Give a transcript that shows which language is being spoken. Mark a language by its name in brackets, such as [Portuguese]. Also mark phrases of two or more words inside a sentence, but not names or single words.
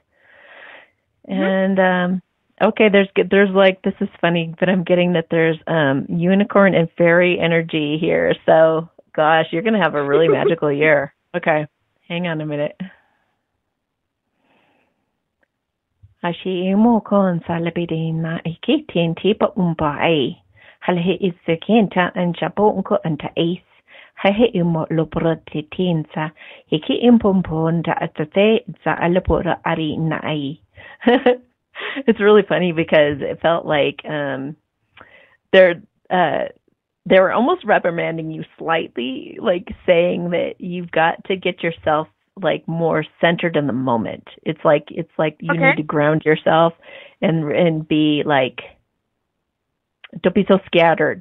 [English] And okay, there's like, this is funny, but I'm getting that there's unicorn and fairy energy here. So gosh, you're going to have a really magical year. Okay. Hang on a minute. Ashi mo kon salabidina ikitin tipa umbai. Halhe izekenta and chapo unko anta ace. Hahe imo loprotitinsa. Hiki impomponda atate za alapora ari nai. It's really funny, because it felt like they were almost reprimanding you slightly, like saying that you've got to get yourself like more centered in the moment. It's like you need to ground yourself and be like, don't be so scattered.